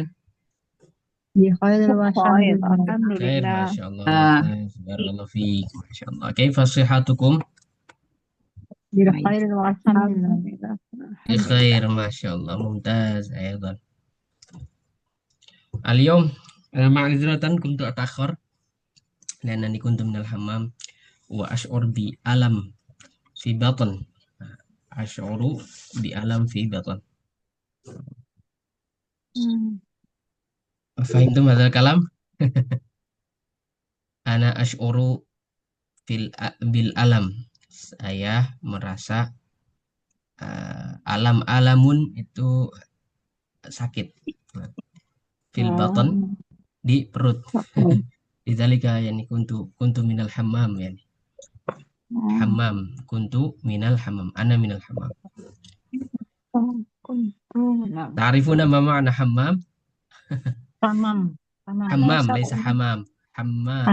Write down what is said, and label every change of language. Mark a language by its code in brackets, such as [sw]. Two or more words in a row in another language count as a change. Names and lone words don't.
[ar] بخير Khair, walhamdulillah. Khair, alhamdulillah. ما شاء الله ممتاز بارك الله فيك. ما شاء الله كيف صحتكم? Bil [id] Baik. [ar] خير والحمد لله. بخير ما شاء الله ممتاز أيضا. Al-yawm, معذرة كنت أتأخر. لأنني كنت من الحمام وأشعر بألم في بطن. أشعر بألم في بطن. فهمتم هذا الكلام? أنا أشعر بالألم. [id] Saya merasa alam-alamun itu sakit. [ar] في البطن, [id] di perut. [ar] لذلك يعني كنت من الحمام يعني. حمام كنت من الحمام. أنا من الحمام. تعرفون ما معنى حمام? تمام تمام. حمام ليس حمام حمام.